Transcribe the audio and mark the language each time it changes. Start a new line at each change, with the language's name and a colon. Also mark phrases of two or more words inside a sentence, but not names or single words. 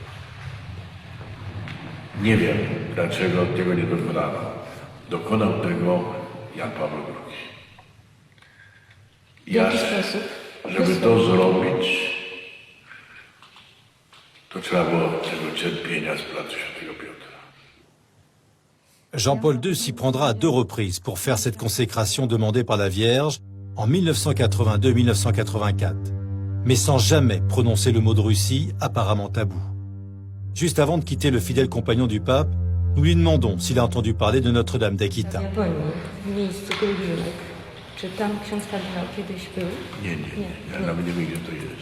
Polish: Nie wiem, dlaczego tego nie dokonano. Dokonał tego Jan Paweł II. W jaki sposób? Żeby to zrobić, to trzeba było tego cierpienia z placu Świętego Piotra.
French: Jean-Paul II s'y prendra à 2 reprises pour faire cette consécration demandée par la Vierge en 1982-1984, mais sans jamais prononcer le mot de Russie, apparemment tabou. Juste avant de quitter le fidèle compagnon du pape, nous lui demandons s'il a entendu parler de Notre-Dame d'Akita.
Polish: W Japonii, w miejscu pielgrzymek. Czy tam ksiądz kardynał kiedyś był? Nie. Ja nawet nie wiem, gdzie to jest.